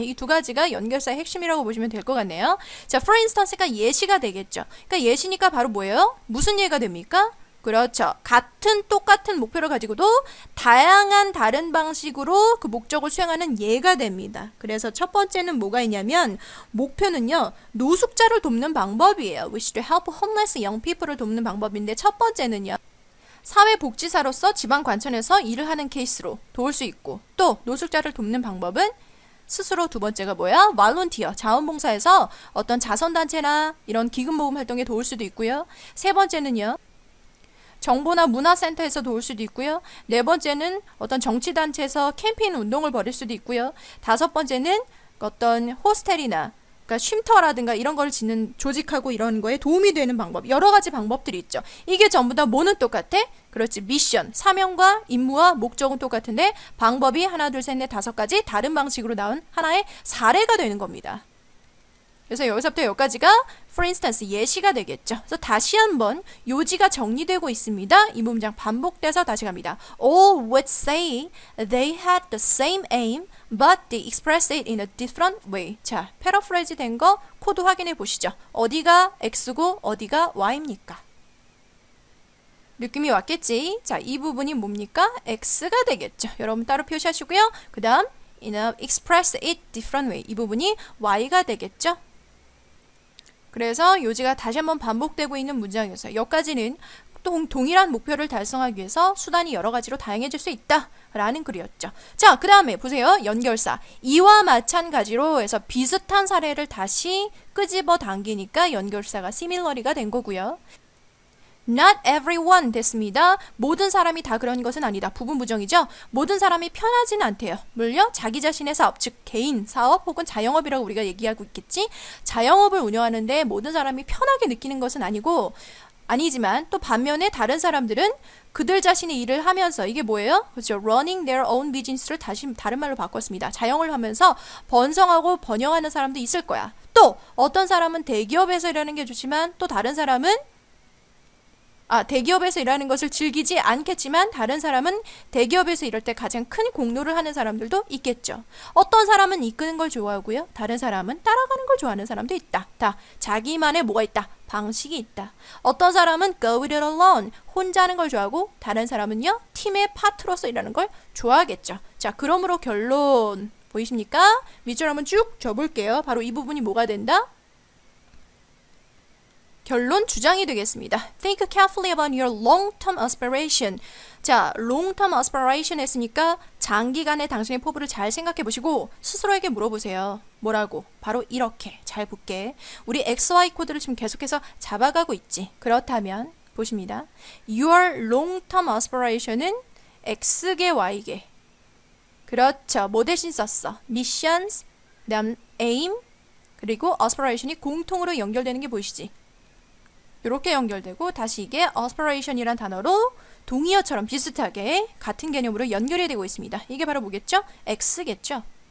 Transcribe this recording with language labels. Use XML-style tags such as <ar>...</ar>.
<ko>이 2가지가 연결사의 핵심이라고 보시면 될 것 같네요. 자, for instance가 예시가 되겠죠. 그러니까 예시니까 바로 뭐예요? 무슨 예가 됩니까? 그렇죠. 똑같은 목표를 가지고도 다양한 다른 방식으로 그 목적을 수행하는 예가 됩니다. 그래서 첫 번째는 뭐가 있냐면 목표는요. 노숙자를 돕는 방법이에요.</ko> <en>Wish to help homeless young people을</en> <ko>돕는 방법인데 첫 번째는요. 사회복지사로서 지방관청에서 일을 하는 케이스로 도울 수 있고 또 노숙자를 돕는 방법은 스스로 두 번째가 뭐야? volunteer, 자원봉사에서 어떤 자선단체나 이런 기금모금 활동에 도울 수도 있고요. 세 번째는요. 정보나 문화센터에서 도울 수도 있고요. 네 번째는 어떤 정치단체에서 캠페인 운동을 벌일 수도 있고요. 다섯 번째는 어떤 호스텔이나 그러니까 쉼터라든가 이런 걸 짓는 조직하고 이런 거에 도움이 되는 방법, 여러 가지 방법들이 있죠. 이게 전부 다 뭐는 똑같아? 그렇지, 미션, 사명과 임무와 목적은 똑같은데 방법이 하나, 둘, 셋, 넷, 5가지 다른 방식으로 나온 하나의 사례가 되는 겁니다. 그래서 여기서부터 여기까지가 for instance 예시가 되겠죠. 그래서 다시 한번 요지가 정리되고 있습니다. 이 문장 반복돼서 다시 갑니다.</ko> <en>All would say they had the same aim but they expressed it in a different way.</en> <ko>자, 패러프레이즈 된 거 코드 확인해 보시죠. 어디가 X고 어디가 Y입니까? 느낌이 왔겠지? 자, 이 부분이 뭡니까? X가 되겠죠. 여러분 따로 표시하시고요. 그 다음</ko> <en>in a express it different way.</en> <ko>이 부분이 Y가 되겠죠. 그래서 요지가 다시 한번 반복되고 있는 문장이었어요. 여기까지는 동일한 목표를 달성하기 위해서 수단이 여러 가지로 다양해질 수 있다 라는 글이었죠. 자, 그 다음에 보세요. 연결사. 이와 마찬가지로 해서 비슷한 사례를 다시 끄집어 당기니까 연결사가 similarly가 된 거고요.</ko> <en>Not everyone 됐습니다.</en> <ko>모든 사람이 다 그런 것은 아니다. 부분 부정이죠. 모든 사람이 편하지는 않대요. 물론 자기 자신의 사업, 즉 개인 사업 혹은 자영업이라고 우리가 얘기하고 있겠지. 자영업을 운영하는데 모든 사람이 편하게 느끼는 것은 아니지만 또 반면에 다른 사람들은 그들 자신의 일을 하면서 이게 뭐예요? 그렇죠.</ko> <en>running their own business</en> <ko>를 다시 다른 말로 바꿨습니다. 자영을 하면서 번성하고 번영하는 사람도 있을 거야. 또 어떤 사람은 대기업에서 일하는 게 좋지만 또 다른 사람은 대기업에서 일하는 것을 즐기지 않겠지만 다른 사람은 대기업에서 일할 때 가장 큰 공로를 하는 사람들도 있겠죠. 어떤 사람은 이끄는 걸 좋아하고요. 다른 사람은 따라가는 걸 좋아하는 사람도 있다. 다 자기만의 뭐가 있다. 방식이 있다. 어떤 사람은</ko> <en>go it alone,</en> <ko>혼자 하는 걸 좋아하고 다른 사람은요. 팀의 파트로서 일하는 걸 좋아하겠죠. 자, 그러므로 결론 보이십니까? 밑줄 한번 쭉 줘볼게요. 바로 이 부분이 뭐가 된다? 결론 주장이 되겠습니다.</ko> <en>Think carefully about your long-term aspiration.</en> <ko>자, long-term aspiration 했으니까 장기간의 당신의 포부를 잘 생각해 보시고 스스로에게 물어보세요. 뭐라고? 바로 이렇게 잘 볼게. 우리 XY 코드를 지금 계속해서 잡아가고 있지. 그렇다면 보십니다. Your long-term aspiration은 X계 Y계. 그렇죠. 뭐 대신 썼어? missions, 그다음 aim, 그리고 aspiration이 공통으로 연결되는 게 보이시지? 이렇게 연결되고 다시 이게 aspiration이란 단어로 동의어처럼 비슷하게 같은 개념으로 연결이 되고 있습니다. 이게 바로 뭐겠죠? X겠죠?</ko>